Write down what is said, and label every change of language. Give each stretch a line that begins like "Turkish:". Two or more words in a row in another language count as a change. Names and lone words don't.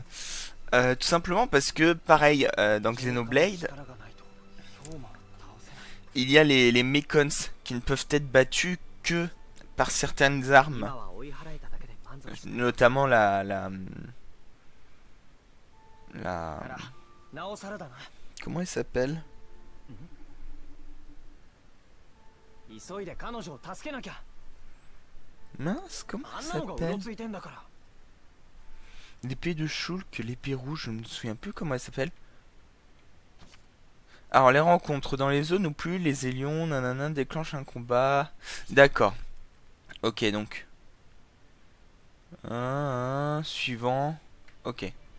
French: Tout simplement parce que, pareil, dans Xenoblade, il y a les Mechons qui ne peuvent être battus que par certaines armes. Notamment la... Comment elle s'appelle?
Japanese: 急いで彼女を助けなきゃ。
French: Mince, comment
Japanese: あ
French: elle
Japanese: んなのがうろ
French: s'appelle?
Japanese: ついてんだから。
French: L'épée de Shulk, l'épée rouge, je ne me souviens plus comment elle s'appelle. Alors, les rencontres dans les zones où plus les élions, nanana, déclenchent un combat. D'accord. Ok, donc. Suivant. Ok.